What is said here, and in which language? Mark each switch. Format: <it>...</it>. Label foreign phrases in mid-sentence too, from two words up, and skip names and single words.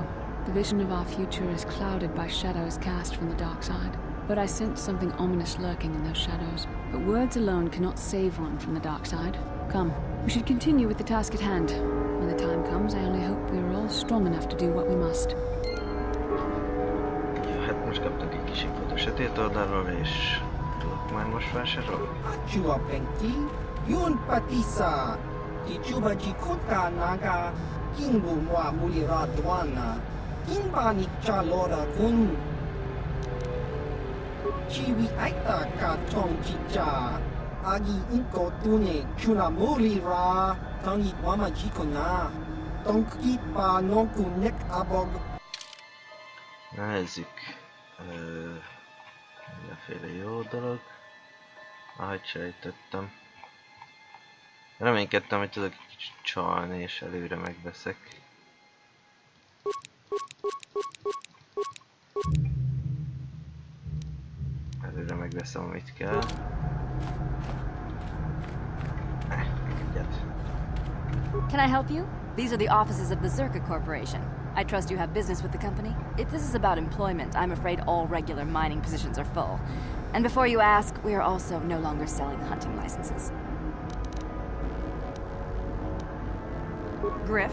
<en>The vision of our future is clouded by shadows cast from the dark side. But I sense something ominous lurking in those shadows. But words alone cannot save one from the dark side. Come, we should continue with the task at hand. When the time comes, I only hope we are all strong enough to do what we must.</en> <hu>Jó, hát most kaptunk egy kis infót a sötét oldalról, és tudok már most vásárolni. Chua Penki, Yun Patisa, Tichuba Jikuta Naga, Kingu Mwa Mulira Dwana, Kinba Nikcha Lora Kun, Chiwi Aita Katong Chicha, Agi Inko Tune, Chuna Mulira, Tangi Wama Jikona, Tonki Pa Nonku Nek Abog. Nézzük. Mindenféle jó dolog. Ahogy sejtettem. Reménykedtem, hogy tudok csalni és előre megveszek. Előre megveszem, amit kell. Egyet.</hu> <en>Can I help you? These are the offices of the Zerka Corporation. I trust you have business with the company? If this is about employment, I'm afraid all regular mining positions are full. And before you ask, we are also no longer selling hunting licenses. Griff?</en>